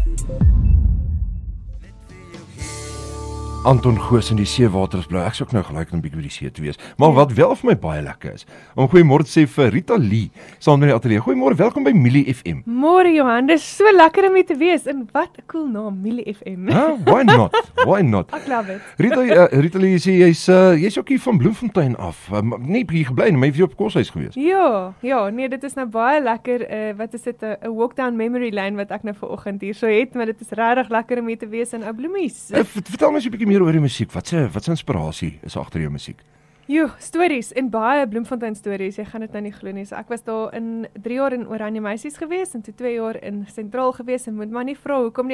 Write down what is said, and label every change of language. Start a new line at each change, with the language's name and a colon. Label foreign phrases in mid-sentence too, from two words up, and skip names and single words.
Afrikaans: Anton Goos in die seewater is blou. Ek is ook nou gelyk om 'n bietjie by die see te wees. Maar wat wel vir my baie lekker is, om goeiemôre te sê vir Rita Lee, saam in die ateljee. Goeiemôre, welkom by Milie FM. Môre Johan, dis so lekker om hier te wees. En wat 'n cool naam, Milie FM.
English: Why not? Why not?
Afrikaans: Ek love it. Rita Lee, jy's ook hier van Bloemfontein af. Nie hier gebly nie, maar jy was op koshuis gewees. Ja, nee, dit is nou baie lekker. Wat is dit, 'n
English: walk down memory lane
Afrikaans: wat ek nou vanoggend hier so het, maar dit is regtig lekker om hier te wees in Ou Bloemies. Vertel my so 'n bietjie meer oor die musiek. Wat se inspirasie is agter jou musiek? Stories en baie Bloemfontein stories. Jy gaan dit nou nie glo nie. So ek was daar in 3 jaar in Oranje Meisies gewees en toe 2 jaar in Sentraal gewees en moet maar nie vra hoekom nie.